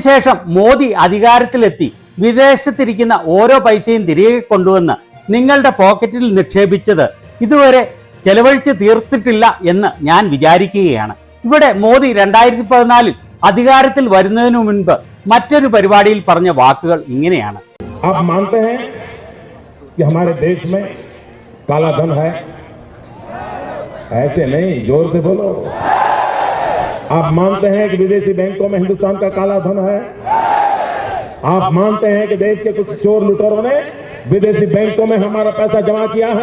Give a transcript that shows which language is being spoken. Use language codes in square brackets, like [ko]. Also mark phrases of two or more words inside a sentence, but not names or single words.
[ml] അതിനുശേഷം മോദി അധികാരത്തിലെത്തി വിദേശത്തിരിക്കുന്ന ഓരോ പൈസയും തിരികെ കൊണ്ടുവന്ന് നിങ്ങളുടെ പോക്കറ്റിൽ നിക്ഷേപിച്ചത് ഇതുവരെ ചെലവഴിച്ച് തീർത്തിട്ടില്ല എന്ന് ഞാൻ വിചാരിക്കുകയാണ്. ഇവിടെ മോദി 2014 അധികാരത്തിൽ വരുന്നതിനു മുൻപ് മറ്റൊരു പരിപാടിയിൽ പറഞ്ഞ വാക്കുകൾ ഇങ്ങനെയാണ്. [hi] आप मानते हैं कि हमारे देश में काला धन है? ऐसे नहीं, जोर से बोलो। आप मानते हैं कि विदेशी बैंकों में हिंदुस्तान का काला धन है? आप मानते हैं कि देश के कुछ चोर लुटेरों ने विदेशी बैंकों में हमारा पैसा जमा किया है?